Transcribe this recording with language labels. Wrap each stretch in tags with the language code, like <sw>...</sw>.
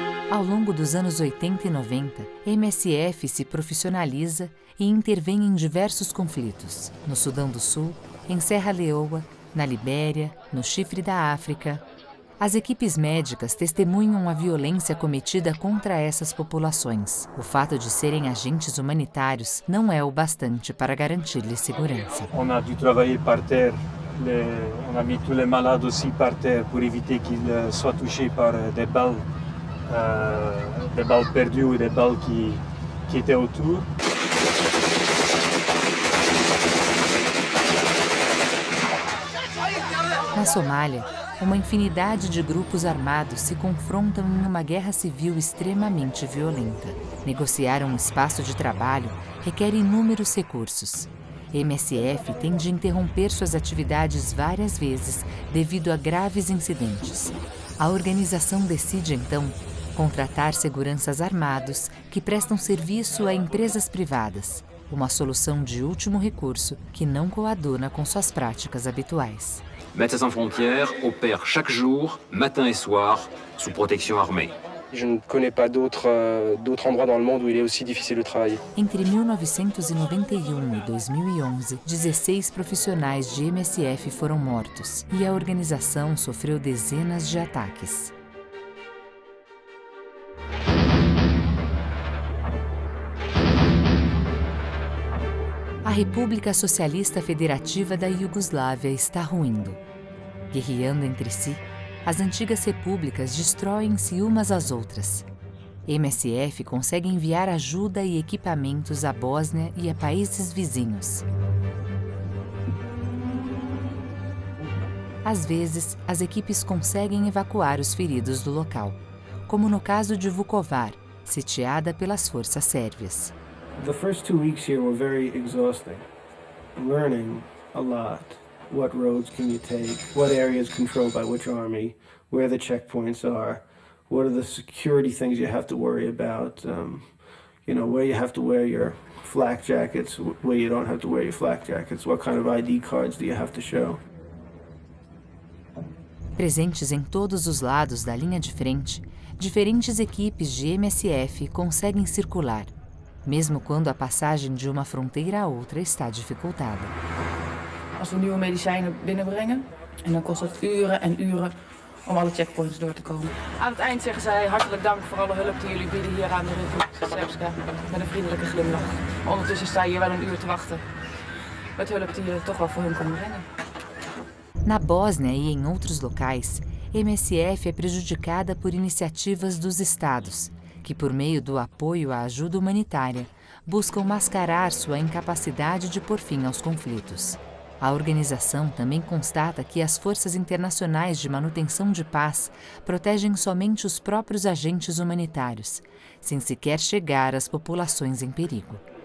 <pt>Ao longo dos anos 80 e 90, MSF se profissionaliza e intervém em diversos conflitos, no Sudão do Sul, em Serra Leoa, na Libéria, no Chifre da África. As equipes médicas testemunham a violência cometida contra essas populações. O fato de serem agentes humanitários não é o bastante para garantir-lhes segurança.</pt> <fr>On a dû travailler par terre. On a mis tous les malades aussi par terre pour éviter qu'ils soient touchés par des balles perdues ou des balles qui étaient autour.</fr> <pt>Na Somália, uma infinidade de grupos armados se confrontam em uma guerra civil extremamente violenta. Negociar um espaço de trabalho requer inúmeros recursos. MSF tem de interromper suas atividades várias vezes devido a graves incidentes. A organização decide, então, contratar seguranças armados que prestam serviço a empresas privadas, uma solução de último recurso que não coaduna com suas práticas habituais.</pt> <fr>Médecins Sans Frontières opère chaque jour, matin et soir, sous protection armée. Je ne connais pas d'autres endroits dans le monde où il est aussi difficile de travailler.</fr> <pt>Entre 1991 e 2011, 16 profissionais de MSF foram mortos e a organização sofreu dezenas de ataques. A República Socialista Federativa da Iugoslávia está ruindo. Guerreando entre si, as antigas repúblicas destroem-se umas às outras. MSF consegue enviar ajuda e equipamentos à Bósnia e a países vizinhos. Às vezes, as equipes conseguem evacuar os feridos do local, como no caso de Vukovar, sitiada pelas forças sérvias.</pt> <en>The first 2 weeks here were very exhausting, learning a lot, what roads can you take, what area is controlled by which army, where the checkpoints are, what are the security things you have to worry about, where you have to wear your flak jackets, where you don't have to wear your flak jackets, what kind of ID cards do you have to show.</en> <pt>Presentes em todos os lados da linha de frente, diferentes equipes de MSF conseguem circular, mesmo quando a passagem de uma fronteira a outra está dificultada.</pt> <nl>Als we nieuwe medicijnen binnenbrengen, en dan kost het uren en uren om alle checkpoints door te komen. Aan het eind zeggen zij hartelijk dank voor alle hulp die jullie bieden hier aan de Republika Srpska, met een vriendelijke glimlach. Ondertussen sta je hier wel een uur te wachten, met hulp die je toch wel voor hun kan brengen.</nl> <pt>Na Bósnia e em outros locais, MSF é prejudicada por iniciativas dos estados, que por meio do apoio à ajuda humanitária, buscam mascarar sua incapacidade de pôr fim aos conflitos. A organização também constata que as forças internacionais de manutenção de paz protegem somente os próprios agentes humanitários, sem sequer chegar às populações em perigo.</pt>